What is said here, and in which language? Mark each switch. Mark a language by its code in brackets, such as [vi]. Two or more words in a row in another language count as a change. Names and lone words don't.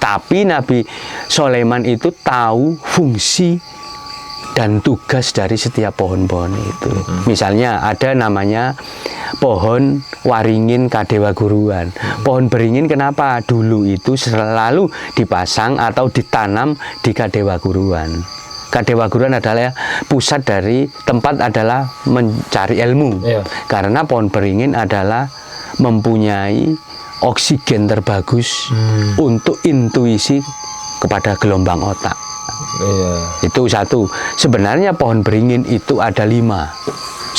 [id] Tapi Nabi Sulaiman itu tahu fungsi dan tugas dari setiap pohon-pohon itu. Misalnya ada namanya pohon waringin kadewa guruan. Pohon beringin kenapa? Dulu itu selalu dipasang atau ditanam di kadewa guruan. Kadewa guruan adalah pusat dari tempat adalah mencari ilmu. Karena pohon beringin adalah mempunyai oksigen terbagus untuk intuisi kepada gelombang otak. Itu satu. Sebenarnya pohon beringin itu ada 5.